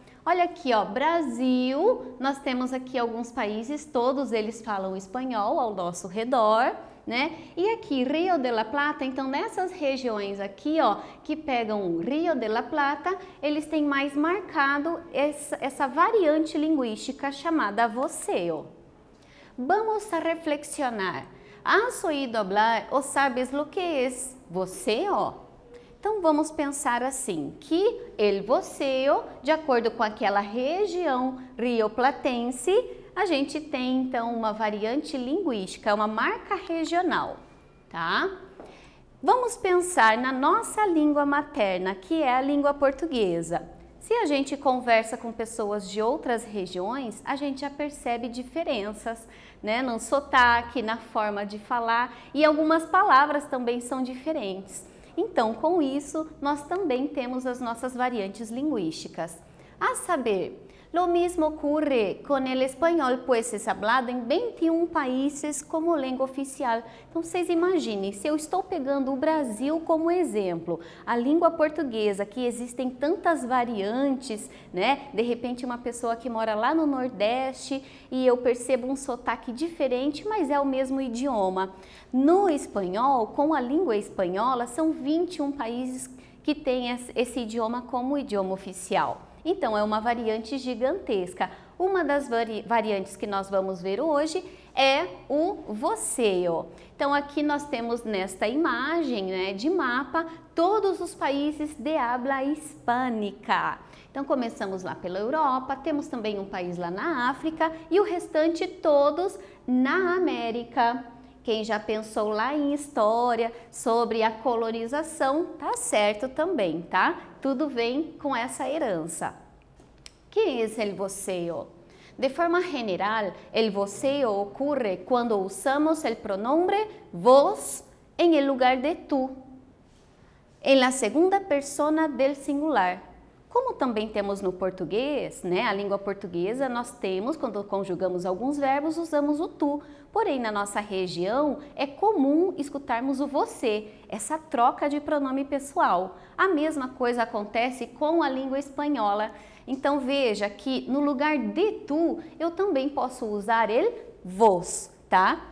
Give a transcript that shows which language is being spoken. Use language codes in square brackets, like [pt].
[pt] Olha aqui, ó, Brasil, nós temos aqui alguns países, todos eles falam espanhol ao nosso redor, né? E aqui, Rio de la Plata, então nessas regiões aqui, ó, que pegam o Rio de la Plata, eles têm mais marcado essa variante linguística chamada voceo. [es] Vamos a reflexionar. ¿Has oído hablar o sabes lo que es voceo? [pt] Então vamos pensar assim, que el voceo, de acordo com aquela região rioplatense, a gente tem então uma variante linguística, uma marca regional, tá? Vamos pensar na nossa língua materna, que é a língua portuguesa. Se a gente conversa com pessoas de outras regiões, a gente já percebe diferenças, né? No sotaque, na forma de falar, e algumas palavras também são diferentes. Então, com isso, nós também temos as nossas variantes linguísticas. [es] A saber, lo mismo ocurre con el español, pues es hablado en 21 países como língua oficial. [pt] Então, vocês imaginem, se eu estou pegando o Brasil como exemplo, a língua portuguesa, que existem tantas variantes, né? De repente, uma pessoa que mora lá no Nordeste e eu percebo um sotaque diferente, mas é o mesmo idioma. No espanhol, com a língua espanhola, são 21 países que têm esse idioma como idioma oficial. Então, é uma variante gigantesca. Uma das variantes que nós vamos ver hoje é o voceo. Então, aqui nós temos nesta imagem, né, de mapa todos os países [es] de habla hispânica. [pt] Então, começamos lá pela Europa, temos também um país lá na África e o restante todos na América. Quem já pensou lá em história sobre a colonização, tá certo também, tá? Tudo vem com essa herança. [es] ¿Qué es el voceo? De forma general, el voceo ocurre cuando usamos el pronombre vos en el lugar de tú, en la segunda persona del singular. [pt] Como também temos no português, né, a língua portuguesa, nós temos, quando conjugamos alguns verbos, usamos o tu. Porém, na nossa região, é comum escutarmos o você, essa troca de pronome pessoal. A mesma coisa acontece com a língua espanhola. Então, veja que no lugar de tu, eu também posso usar el vos, tá?